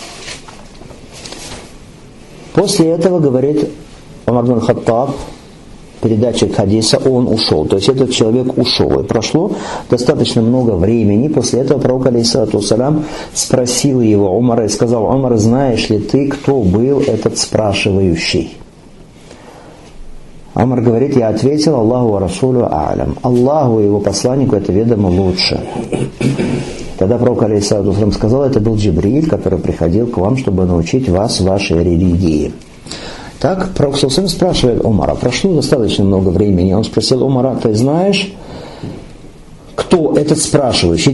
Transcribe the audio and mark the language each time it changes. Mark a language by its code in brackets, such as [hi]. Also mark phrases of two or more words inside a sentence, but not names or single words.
[ru] После этого, говорит Умар ибн Хаттаб, передатчик хадиса, он ушел. То есть этот человек ушел. И прошло достаточно много времени. После этого пророк, [ar] عليه الصلاة والسلام, [ru] спросил его, Умара, и сказал: Умар, знаешь ли ты, кто был этот спрашивающий? Умар говорит: я ответил: [ar] الله ورسوله أعلم. [ru] Аллаху и его посланнику это ведомо лучше. Тогда пророк, [ar] عليه الصلاة والسلام, [ru] сказал: это был Джибриль, который приходил к вам, чтобы научить вас вашей религии. Так, пророк спрашивает Умара. Прошло достаточно много времени. Он спросил Умара: ты знаешь, кто этот спрашивающий?